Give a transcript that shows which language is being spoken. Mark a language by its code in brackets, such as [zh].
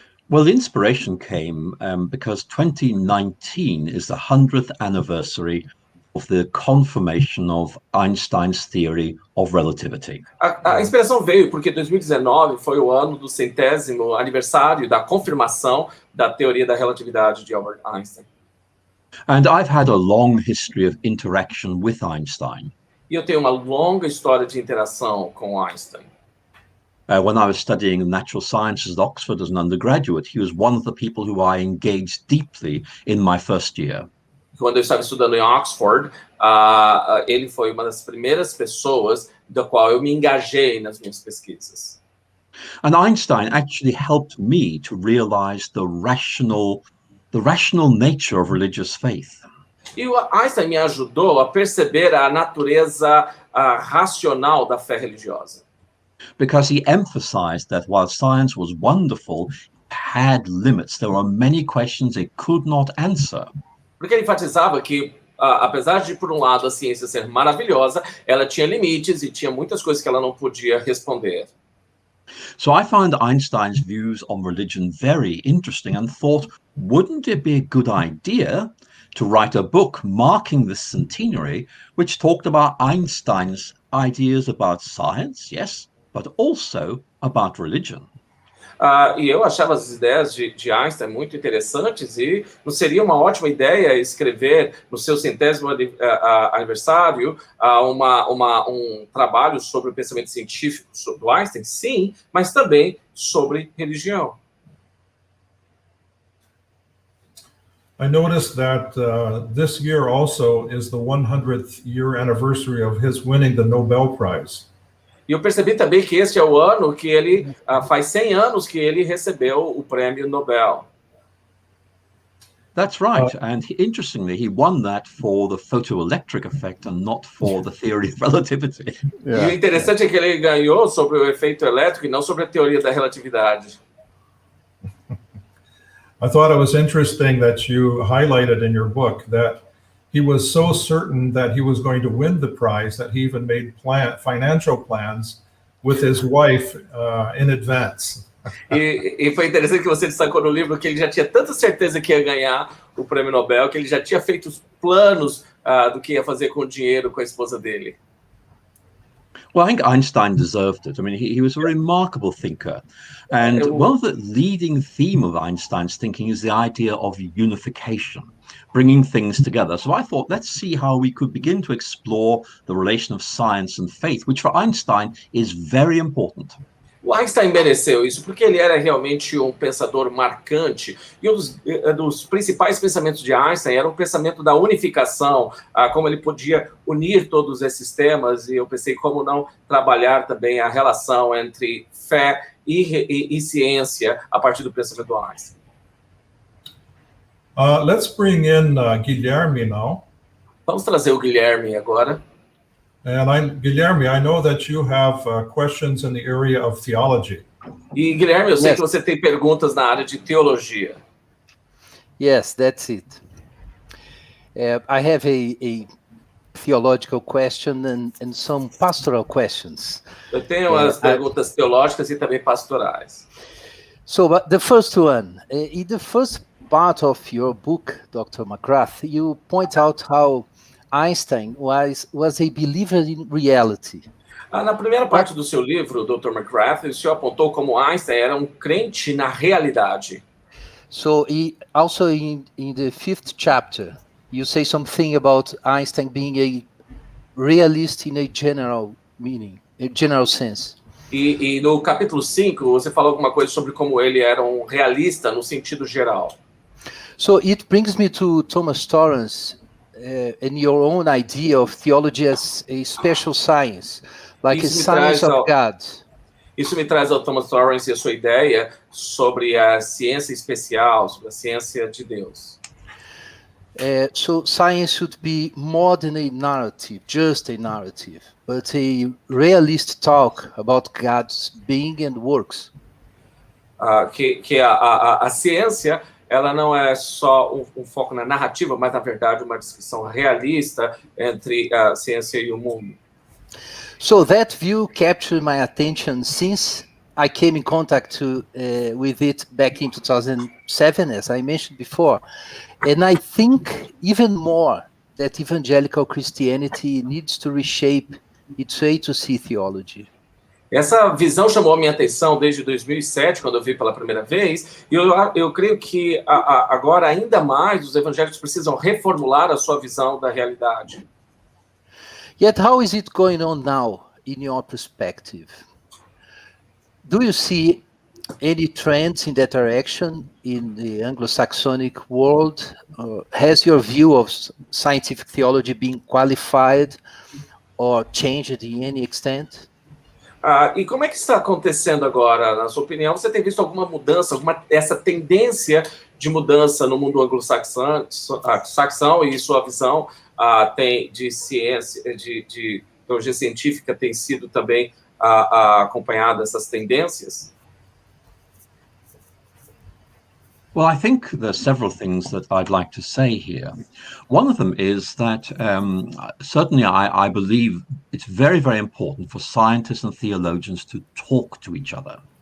[en] Well, the inspiration came because 2019 is the 100th anniversary of the confirmation of Einstein's theory of relativity. [pt] A inspiração veio porque 2019 foi o ano do 100º aniversário da confirmação da teoria da relatividade de Albert Einstein. [en] And I've had a long history of interaction with Einstein. [pt] E eu tenho uma longa história de interação com Einstein. [en] When I was studying natural sciences at Oxford as an undergraduate, he was one of the people who I engaged deeply in my first year. [pt] Quando eu estava estudando em Oxford, ele foi uma das primeiras pessoas da qual eu me engajei nas minhas pesquisas. [en] And Einstein actually helped me to realize the rational nature of religious faith. [pt] E o Einstein me ajudou a perceber a natureza racional da fé religiosa. [en] Because he emphasized that while science was wonderful, it had limits. There were many questions it could not answer. [pt] Porque ele enfatizava que, apesar de, por um lado, a ciência ser maravilhosa, ela tinha limites e tinha muitas coisas que ela não podia responder. [en] So I find Einstein's views on religion very interesting and thought, wouldn't it be a good idea to write a book marking this centenary which talked about Einstein's ideas about science, yes, but also about religion. [pt] E eu achava as ideias de Einstein muito interessantes e não seria uma ótima ideia escrever no seu 100º aniversário um trabalho sobre o pensamento científico sobre Einstein? Sim, mas também sobre religião. [en] I noticed that this year also is the 100th year anniversary of his winning the Nobel Prize. [pt] E eu percebi também que este é o ano que ele, faz 100 anos que ele recebeu o prêmio Nobel. [en] That's right, and interestingly, he won that for the photoelectric effect and not for the theory of relativity. [pt] E o interessante é que ele ganhou sobre o efeito elétrico e não sobre a teoria da relatividade. [en] I thought it was interesting that you highlighted in your book that he was so certain that he was going to win the prize that he even made financial plans with his wife in advance. [pt] E foi interessante que você destacou no livro que ele já tinha tanta certeza que ia ganhar o prêmio Nobel, que ele já tinha feito os planos do que ia fazer com o dinheiro com a esposa dele. [en] Well, I think Einstein deserved it. I mean, he was a remarkable thinker. And one of the leading theme of Einstein's thinking is the idea of unification, bringing things together. So I thought, let's see how we could begin to explore the relation of science and faith, which for Einstein is very important. [pt] O Einstein mereceu isso porque ele era realmente um pensador marcante. E um dos principais pensamentos de Einstein era o pensamento da unificação, como ele podia unir todos esses temas. E eu pensei como não trabalhar também a relação entre fé e ciência a partir do pensamento do Einstein. [en] Let's bring in Guilherme now. [pt] Vamos trazer o Guilherme agora. [en] And Guilherme, I know that you have questions in the area of theology. [pt] E Guilherme, eu sei que você tem perguntas na área de teologia. [en] Yes, that's it. I have a theological question and some pastoral questions. [pt] Eu tenho as perguntas teológicas e também pastorais. [en] So, but the first one, in the first part of your book, Dr. McGrath, you point out how Einstein was a believer in reality. [pt] Na primeira parte do seu livro, Dr. McGrath, o senhor apontou como Einstein era um crente na realidade. [en] So, also in the 5th chapter, you say something about Einstein being a realist in a general meaning, a general sense. [pt] E no capítulo 5, você falou alguma coisa sobre como ele era um realista no sentido geral. [en] So, it brings me to Thomas Torrance, and your own idea of theology as a special science, like a science of God. [pt] Isso me traz ao Thomas Torrance e a sua ideia sobre a ciência especial, sobre a ciência de Deus. [en] So science should be more than a narrative, just a narrative, but a realist talk about God's being and works. [pt] Que a ciência ela não é só um foco na narrativa, mas, na verdade, uma descrição realista entre a ciência e o mundo. [en] So that view captured my attention since I came in contact with it back in 2007, as I mentioned before. And I think even more that evangelical Christianity needs to reshape its way to see theology. [pt] Essa visão chamou a minha atenção desde 2007, quando eu vi pela primeira vez, e eu creio que agora ainda mais os evangélicos precisam reformular a sua visão da realidade. [en] Yet how is it going on now, in your perspective? Do you see any trends in that direction in the Anglo-Saxonic world? Has your view of scientific theology been qualified or changed in any extent? [pt] E como é que está acontecendo agora, na sua opinião? Você tem visto alguma mudança, essa tendência de mudança no mundo anglo-saxão e sua visão tem de ciência, de teologia científica tem sido também acompanhada essas tendências? [en] Well, I think there's several things that I'd like to say here. One of them is that certainly I believe it's very, very important for scientists and theologians to talk to each other.